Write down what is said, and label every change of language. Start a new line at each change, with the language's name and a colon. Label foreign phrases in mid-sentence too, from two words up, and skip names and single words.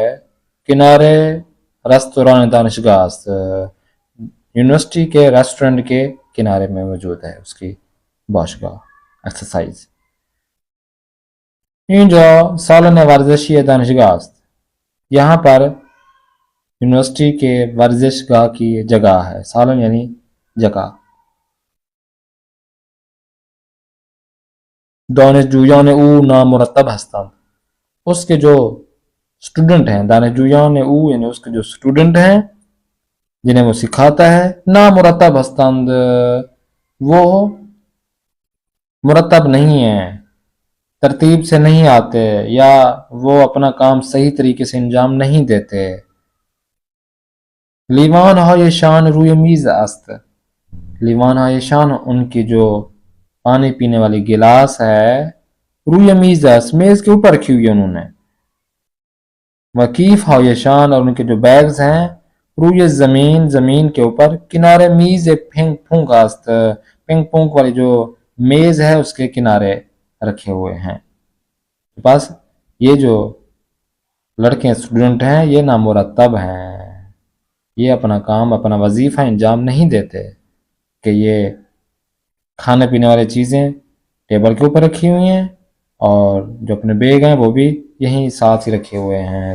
Persian: کنارے ریستوران دانشگاہ است.
Urdu: یونیورسٹی کے ریسٹورنٹ کے کنارے میں موجود ہے اس کی باشگاہ ایکسرسائز.
Persian: اینجا سالن ورزشی دانشگاه است.
Urdu: یہاں پر یونیورسٹی کے ورزش گاہ کی جگہ ہے. سالن یعنی جگہ.
Persian: دانشجویان او نامرتب هستند.
Urdu: اس کے جو اسٹوڈنٹ ہیں,
Persian: دانشجویان او
Urdu: یعنی اس کے جو اسٹوڈنٹ ہیں جنہیں وہ سکھاتا ہے,
Persian: نامرتب هستند
Urdu: وہ مرتب نہیں ہیں, ترتیب سے نہیں آتے, یا وہ اپنا کام صحیح طریقے سے انجام نہیں دیتے.
Persian: لیوان های شان روی میز است. لیوان های شان
Urdu: ان کی جو پانی پینے والی گلاس ہے
Persian: روی میز است,
Urdu: میز کے اوپر رکھی ہوئی انہوں نے.
Persian: وکیف های شان
Urdu: اور ان کے جو بیگز ہیں
Persian: روی زمین
Urdu: کے اوپر.
Persian: کنارے میز پنگ پونگ است.
Urdu: پنگ پونگ والی جو میز ہے اس کے کنارے رکھے ہوئے ہیں. بس یہ جو لڑکے اسٹوڈنٹ ہیں یہ نامرتب ہیں, یہ اپنا کام اپنا وظیفہ انجام نہیں دیتے کہ یہ کھانے پینے والی چیزیں ٹیبل کے اوپر رکھی ہوئی ہیں اور جو اپنے بیگ ہیں وہ بھی یہیں ساتھ ہی رکھے ہوئے ہیں.